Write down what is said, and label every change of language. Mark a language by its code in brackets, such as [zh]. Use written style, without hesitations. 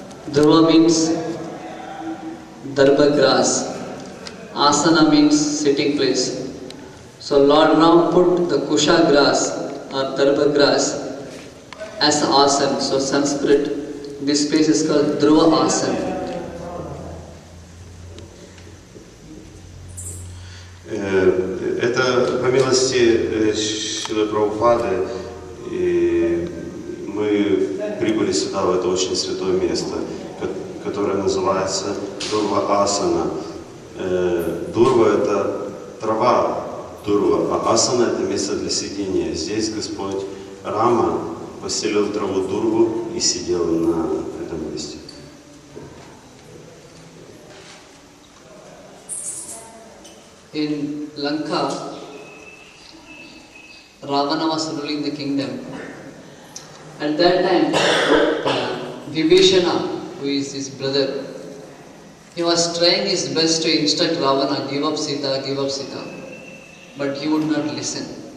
[en] Dhruva means Darba grass. Asana means sitting place. So Lord Ram put the Kusha grass or Darba grass as Asan. So Sanskrit, this place is called Dhruva Asan. [ru] Это по милости Шрилы Прабхупады, и мы прибыли сюда, в это очень святое место, которое называется Дурва Асана. Дурва — это трава Дурва, а Асана — это место для сидения. Здесь Господь Рама постелил траву Дурву и сидел на этом месте. [en] In Lanka, Ravana was ruling the kingdom. At that time, Vibhishana, who is his brother, he was trying his best to instruct Ravana, give up Sita, but he would not listen.